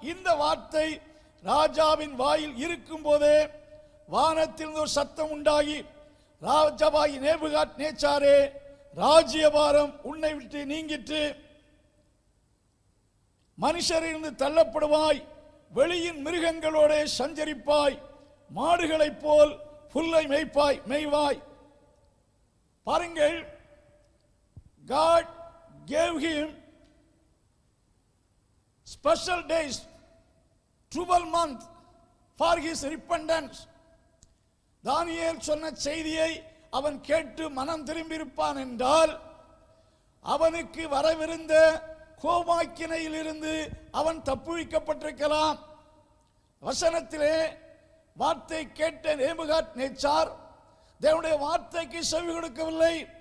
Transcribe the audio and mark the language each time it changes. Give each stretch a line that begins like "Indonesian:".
Tamil: இந்த வார்த்தை ராஜாவின் வாயில் இருக்கும் போதே வானத்தில் ஒரு சத்தம் உண்டாகி, ராஜாவாகி நேபுகாத்நேச்சாரே, ராஜ்யபாரம் உன்னை விட்டு நீங்கிட்டு மனுஷரிலிருந்து தள்ளப்படுவாய், வெளியின் மிருகங்களோட சஞ்சரிப்பாய், மாடுகளைப் போல் புல்லை மேய்வாய். பாருங்கள்,
English: God gave him special days, 12 months for his repentance.
Tamil: தானியேல் சொன்ன செய்தியை அவன் கேட்டு மனம் திரும்பியிருப்பான் என்றால் அவனுக்கு வரவிருந்த கோபாக்கினையில் இருந்து அவன் தப்புவிக்கப்பட்டிருக்கலாம். வசனத்திலே வார்த்தை கேட்ட நேபுகாத்நேச்சார் தேவனுடைய வார்த்தைக்கு செவி கொடுக்கவில்லை.